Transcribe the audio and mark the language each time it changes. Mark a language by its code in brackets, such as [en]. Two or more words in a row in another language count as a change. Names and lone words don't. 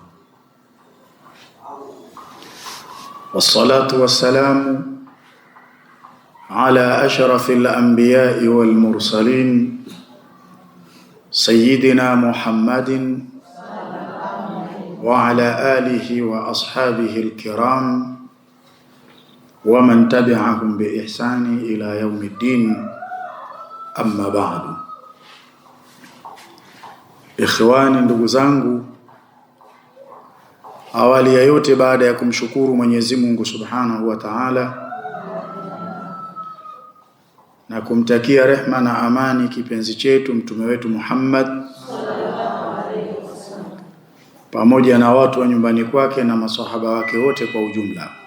[ar] والصلاة والسلام على أشرف الأنبياء والمرسلين سيدنا محمد وعلى آله وأصحابه الكرام ومن تبعهم بإحسان إلى يوم الدين أما بعد. [sw] Ikhwani, ndugu zangu, awali ya yote baada ya kumshukuru Mwenyezi Mungu [ar] سبحانه وتعالى [sw] na kumtakia rehma na amani kipenzi chetu mtume wetu Muhammad pamoja na watu wa nyumbani kwake na maswahaba wake wote kwa ujumla.